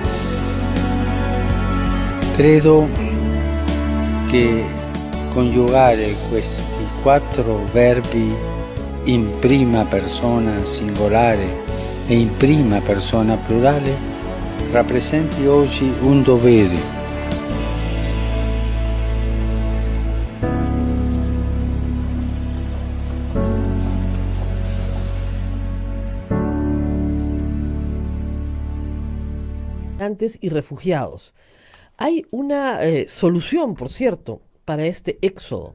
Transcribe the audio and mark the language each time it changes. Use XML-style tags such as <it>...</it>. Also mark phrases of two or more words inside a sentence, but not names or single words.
<it>Credo che coniugare questi 4 verbi in prima persona singolare e in prima persona plurale rappresenti oggi un dovere.</it> <es>Y refugiados. Hay una solución, por cierto, para este éxodo.</es>